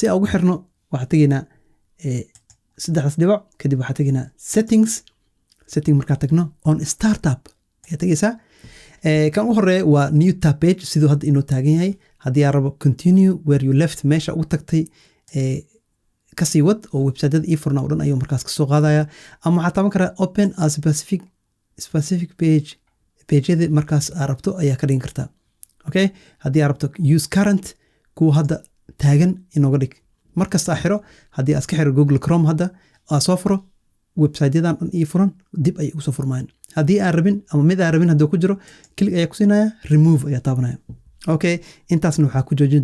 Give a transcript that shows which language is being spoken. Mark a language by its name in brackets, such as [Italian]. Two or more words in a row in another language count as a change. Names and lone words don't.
[Somali] aan ugu xirno waxaa tegaynaa saddexdaas dhibac kadib waxaa tegaynaa setting markaa tagno [English] on startup [Somali] ayaa tegaysaa kan u horeeya waa [English] new tab page [Somali] sidoo hadda inuu taagan yahay haddii aad rabo [English] continue where you left [Somali] meesha ugu tagtay kasii wad oo websiteyada ii furna oo dhan ayuu markaas kasoo qaadaya ama waxaa taaban karaa [English] open a specific pageyada [Somali] markaas aad rabto ayaa ka dhigin kartaa okay haddii aad rabto [English] use current [Somali] kuwa hadda taagan inooga dhig markasta xiro haddii aad ka xiro Google Chrome hadda aad soo furo websiteyadan dhan ii furan dib ay ugu soo furmayaan haddii aan rabin ama mid aan rabin hadduu ku jiro click ayaa ku siinaya remove ayaa taabanaya okay intaasna waxaa ku joojin